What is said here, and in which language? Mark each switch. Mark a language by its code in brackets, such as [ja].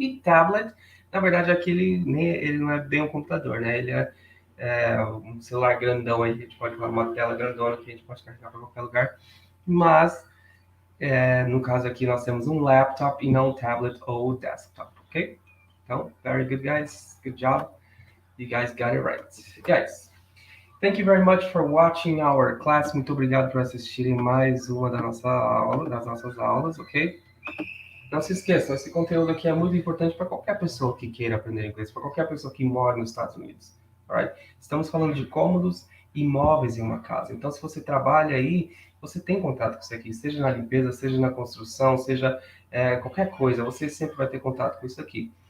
[pt] E tablet, na verdade, aqui ele não é bem um computador, né? Ele é um celular grandão aí, a gente pode falar uma tela grandona que a gente pode carregar para qualquer lugar. Mas, no caso aqui, nós temos um laptop e não um tablet ou desktop, ok? [en] Então, very good, guys. Good job. You guys got it right. Guys, thank you very much for watching our class. [pt] Muito obrigado por assistirem mais uma das nossas aulas, ok? Não se esqueçam, esse conteúdo aqui é muito importante para qualquer pessoa que queira aprender inglês, para qualquer pessoa que mora nos Estados Unidos. Alright? Estamos falando de cômodos e imóveis em uma casa. Então, se você trabalha aí, você tem contato com isso aqui, seja na limpeza, seja na construção, seja qualquer coisa, você sempre vai ter contato com isso aqui.